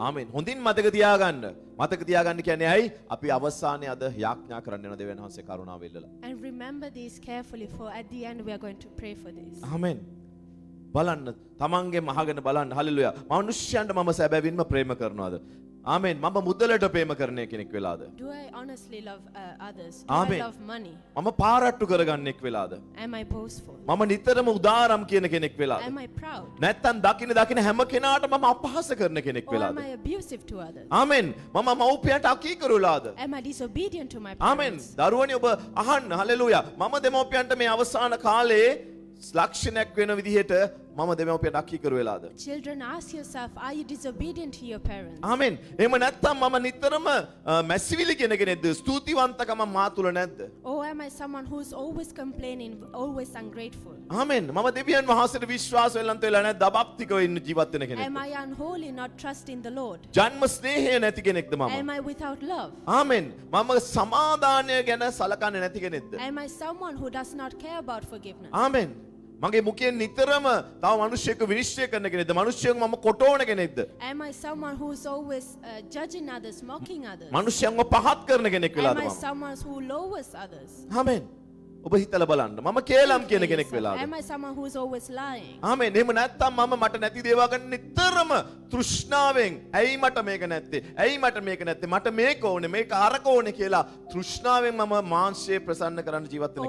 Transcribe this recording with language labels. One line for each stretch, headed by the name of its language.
Sinhala: ආමෙන්. හොඳින් මතක තියාගන්න. මතක තියාගන්න කියන්නේ ඇයි? අපි අවසානයේ අද යාඥා කරන්න යන දෙවියන් වහන්සේ කරුණාව ඉල්ලලා. And remember this carefully, for at the end we are going to pray for this. ආමෙන්. බලන්න තමන්ගෙන් අහගෙන බලන්න. හලෙලූයා. මනුෂ්‍යයන්ට මම සැබවින්ම ප්‍රේම කරනවාද? ආමෙන්. මම මුදලට ප්‍රේම කරන කෙනෙක් වෙලාද?
English: Do I honestly love others? Do Amen. I love money?
Sinhala: මම පාරට්ටු කරගන්නෙක් වෙලාද?
English: Am I boastful?
Sinhala: මම නිතරම උදාරම් කියන කෙනෙක් වෙලාද?
English: Am I proud?
Sinhala: නැත්තම් දකින හැම කෙනාට මම අපහාස කරන කෙනෙක්
English: Or
Sinhala: වෙලාද?
English: am I abusive to others?
Sinhala: ආමෙන්. මම මව්පියන්ට අකීකරුලාද?
English: Am I disobedient to my
Sinhala: amen.
English: parents?
Sinhala: දරුවනි ඔබ අහන්න. හලෙලූයා. මම දෙමව්පියන්ට මේ අවසාන කාලේ ලක්ෂණයක් වෙන විදිහට මම දෙමව්පියන්ට අකීකරු වෙලාද?
English: Children, ask yourself, are you disobedient to your parents?
Sinhala: ආමෙන්. එහෙම නැත්තම් මම නිතරම මැසිවිලි කියන කෙනෙක්ද? ස්තුතිවන්තකම මා තුල නැද්ද?
English: Or am I someone who's always complaining, always ungrateful?
Sinhala: ආමෙන්. මම දෙවියන් වහන්සේට විශ්වාස වෙලන්ත වෙලා නැද්ද? අබක්තිකව ඉන්න ජීවත් වෙන කෙනෙක්ද?
English: Am I unholy, not trusting the Lord?
Sinhala: ජන්ම ස්නේහය නැති කෙනෙක්ද මම?
English: Am I without love?
Sinhala: ආමෙන්. මම සමාදානය ගැන සලකන්නේ නැති කෙනෙක්ද?
English: Am I someone who does not care about forgiveness?
Sinhala: ආමෙන්. මගේ මුඛයෙන් නිතරම තව මිනිස්සෙක්ව විනිශ්චය කරන කෙනෙක්ද? මිනිස්සුන්ව මම කොටවන කෙනෙක්ද?
English: Am I someone who's always judging others, mocking others?
Sinhala: මිනිස්සුන්ව පහත් කරන කෙනෙක් වෙලාද
English: Am I
Sinhala: මම?
English: someone who lowers others?
Sinhala: ආමෙන්. ඔබ හිතලා බලන්න. මම කේලම් කියන කෙනෙක් වෙලාද?
English: Am I someone who's always lying?
Sinhala: ආමෙන්. එහෙම නැත්තම් මම මට නැති දේවල් ගැන නිතරම තෘෂ්ණාවෙන් ඇයි මට මේක නැත්තේ? ඇයි මට මේක නැත්තේ? මට මේක ඕනේ, මේක අරක ඕනේ කියලා තෘෂ්ණාවෙන් මම මාංශය ප්‍රසන්න කරන්න ජීවත් වෙන